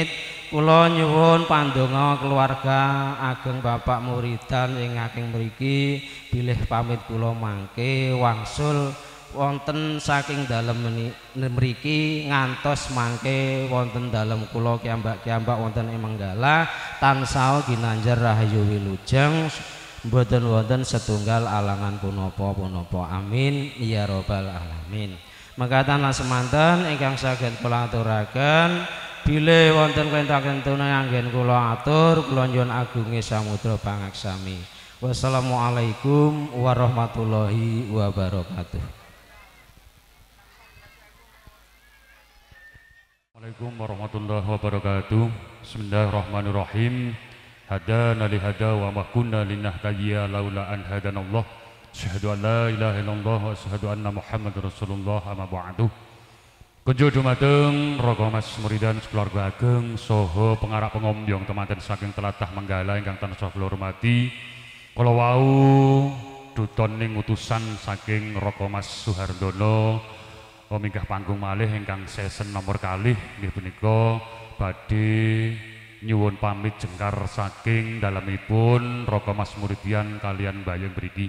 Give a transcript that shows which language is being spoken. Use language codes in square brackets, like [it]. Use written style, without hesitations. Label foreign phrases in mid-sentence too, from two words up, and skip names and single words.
[jv] Kula nyuwun pandonga keluarga ageng Bapak Muridan ing ageng mriki bilih pamit kula mangke wangsul wonten saking dalem mriki ngantos mangke wonten dalem kula kiambak-kiambak wonten ing Manggala tansah ginanjar rahayu wilujeng mboten wonten setunggal alangan punapa-punapa. [ar] آمين يا رب العالمين. [jv] Mekaten lan semanten ingkang saged kula aturaken bilih wonten kentang-kentune anggen kula atur kula nyuwun agunge samudra pangaksami. [ar] والسلام عليكم ورحمة الله وبركاته. السلام عليكم ورحمة الله وبركاته. بسم الله الرحمن الرحيم. هدانا لهذا وما كنا لنهتدي لولا أن هدانا الله. أشهد أن لا إله إلا الله وأشهد أن محمدا رسول الله أما بعد. [jv] Kunjuk dumateng Raga Mas Muridan keluarga ageng saha pengarap pengombyong temanten saking tlatah Manggala ingkang tansah kula hormati. Kala wau dutoning utusan saking Raga Mas Suhardono minggah panggung malih ingkang season nomor kalih nggih punika badhe nyuwun pamit jengkar saking dalemipun Raga Mas Muridan kalian Bayeng mriki.